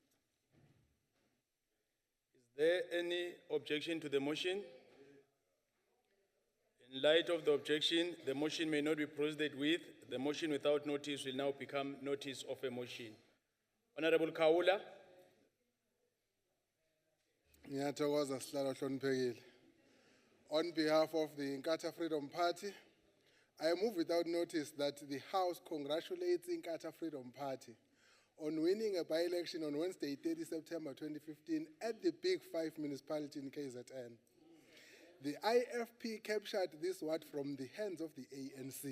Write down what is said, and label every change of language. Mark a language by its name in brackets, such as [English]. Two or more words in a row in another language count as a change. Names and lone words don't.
[English] Is there any objection to the motion? In light of the objection, the motion may not be proceeded with. The motion without notice will now become notice of a motion. Honorable Kaula. [Zulu] Ngiyathokoza sihlalo hloniphekile. [English] On behalf of the Inkatha Freedom Party, I move without notice that the House congratulates Inkatha Freedom Party on winning a by-election on Wednesday, 30 September 2015 at the Big Five municipality in KZN. The IFP captured this ward from the hands of the ANC.